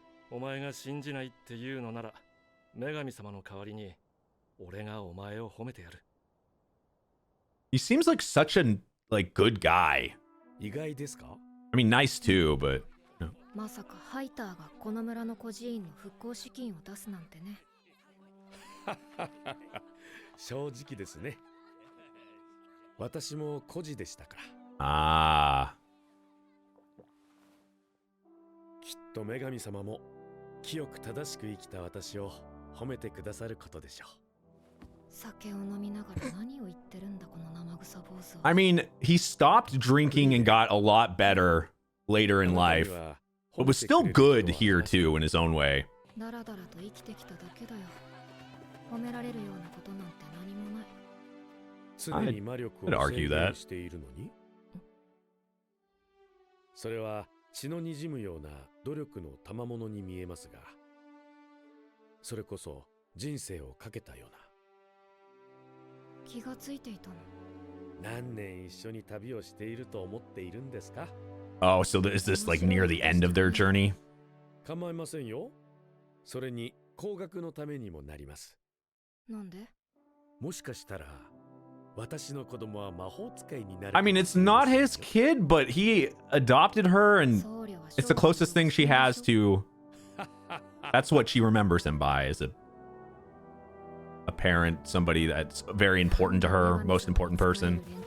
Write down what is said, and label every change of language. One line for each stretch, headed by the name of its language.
Japanese: お前が信じないっていうのなら、女神様の代わりに俺がお前を褒めてやる。
English: He seems like such a like good guy.
Japanese: 意外ですか?
English: I mean, nice too, but.
Japanese: まさかハイターがこの村の孤児院の復興資金を出すなんてね。正直ですね。私も孤児でしたから。ああ。きっと女神様も清く正しく生きた私を褒めてくださることでしょう。酒を飲みながら何を言ってるんだこの生臭坊主は。
English: I mean, he stopped drinking and got a lot better later in life, but was still good here too in his own way.
Japanese: だらだらと生きてきただけだよ。褒められるようなことなんて何もない。常に魔力を制限しているのに。それは血の滲むような努力の賜物に見えますが、それこそ人生をかけたような。気がついていたの。何年一緒に旅をしていると思っているんですか？
English: Oh, so is this like near the end of their journey?
Japanese: 構いませんよ。それに工学のためにもなります。なんで？もしかしたら私の子供は魔法使いになる。
English: I mean, it's not his kid, but he adopted her, and it's the closest thing she has to. That's what she remembers him by, is a parent, somebody that's very important to her, most important person.